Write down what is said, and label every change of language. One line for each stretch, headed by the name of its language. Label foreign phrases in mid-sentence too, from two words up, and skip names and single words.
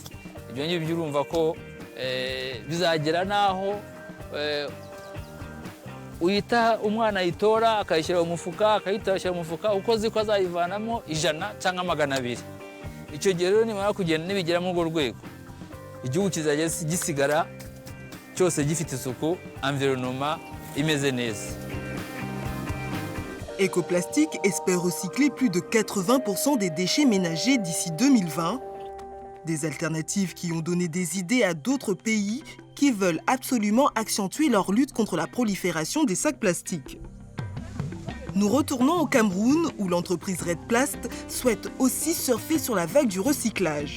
Kinyarwanda: Ibyo ngibyo urumva ko bizagera naho uyita umwana yitora akayishyira mu mufuka akayitashya mu mufuka uko ziko azayivanamo 100 cyangwa 200. Icyo gihe rero nimara kugenda nibigera mu rwego igihugu kizajya gisigara cyose gifite isuku, environnement imeze neza.
French: Eco-Plastic espère recycler plus de 80% des déchets ménagers d'ici 2020. Des alternatives qui ont donné des idées à d'autres pays qui veulent absolument accentuer leur lutte contre la prolifération des sacs plastiques. Nous retournons au Cameroun où l'entreprise Red Plast souhaite aussi surfer sur la vague du recyclage.